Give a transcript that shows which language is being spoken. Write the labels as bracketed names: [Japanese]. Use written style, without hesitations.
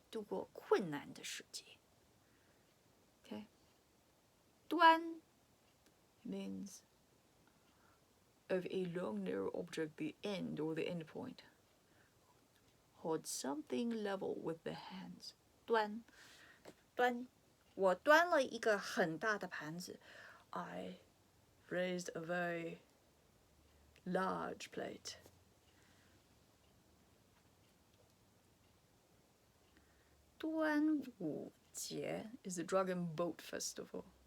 [Chinese] 度过困难的时季.Okay. [English] 端 means of a long narrow object, the end or the end point. Hold something level with the hands. [Chinese] 端 我端了一个很大的盘子. [English] I raised a very large plate. 端午节 is the Dragon Boat Festival.